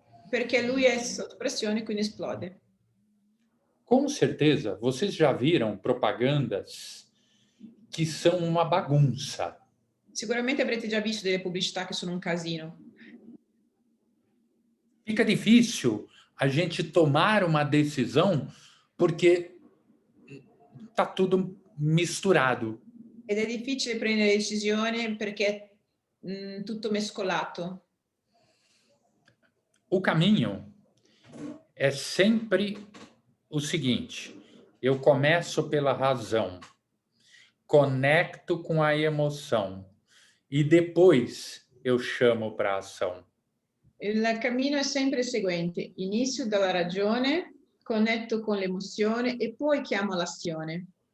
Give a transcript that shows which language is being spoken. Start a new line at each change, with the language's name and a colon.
Italian: perché lui è sotto pressione, quindi esplode.
Portuguese: Com certeza, vocês já viram propagandas que são uma bagunça.
Italian: Sicuramente avrete già visto delle pubblicità che sono un casino.
Portuguese: Fica difícil a gente tomar uma decisão porque está tudo misturado.
Italian: Ed è difficile prendere decisione perché è tutto mescolato.
Portuguese: O caminho é sempre o seguinte: eu começo pela razão, conecto com a emoção e depois eu chamo para a ação.
Italian: Il cammino è sempre il seguente: inizio dalla ragione, connetto con l'emozione e poi chiamo l'azione.